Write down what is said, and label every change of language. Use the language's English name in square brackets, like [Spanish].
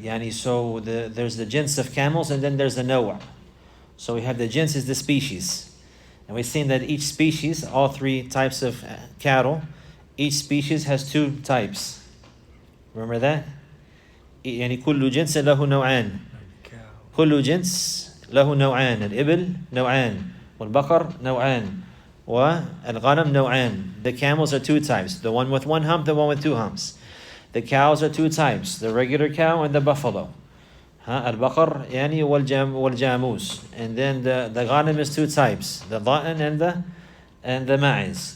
[English] So there's the jins of camels, and then there's the nawa'. So we have the jins is the species. And we've seen that each species, all 3 types of cattle, each species has 2 types. Remember that? [Arabic] يعني كل جنس له نوعان. كل جنس له نوعان. الإبل نوعان والبقر نوعان وَالْغَنَمْ نَوْعَانِ. [English] The camels are two types. The one with one hump, the one with two humps. The cows are two types. The regular cow and the buffalo. [Arabic] البقر يعني والجاموس. [English] And then the ghanim is two types. The dha'an and the ma'iz.